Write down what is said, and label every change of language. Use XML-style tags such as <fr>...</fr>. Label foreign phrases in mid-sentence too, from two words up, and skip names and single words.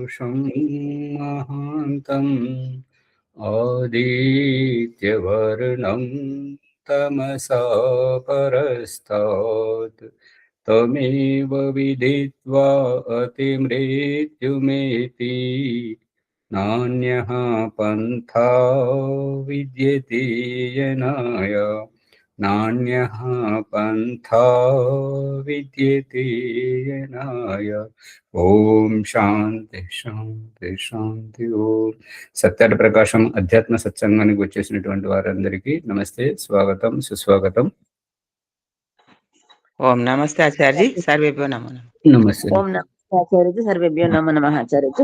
<sa>पुरुषं महान्तम् आदित्यवर्णं तमसा परस्तात् तमेव विदित्वा अतिमृत्युमेति नान्यः पन्था विद्यते यनाय नान्यः पन्था विद्यते यनाय। ఓం శాంతి శాంతి శాంతి.</sa> <te>ఓం సత్యాల ప్రకాశం అధ్యాత్మ సత్సంగానికి వచ్చేసినటువంటి వారందరికీ నమస్తే, స్వాగతం, సుస్వాగతం. ఓం నమస్తే ఆచార్యజీ,</te> <sa>సర్వేభ్యో నమో నమః.</sa> <te>నమస్తే. ఓం నమస్తే ఆచార్యజీ,</te> <sa>సర్వేభ్యో నమో నమః</sa> <te>ఆచార్యజీ.</te>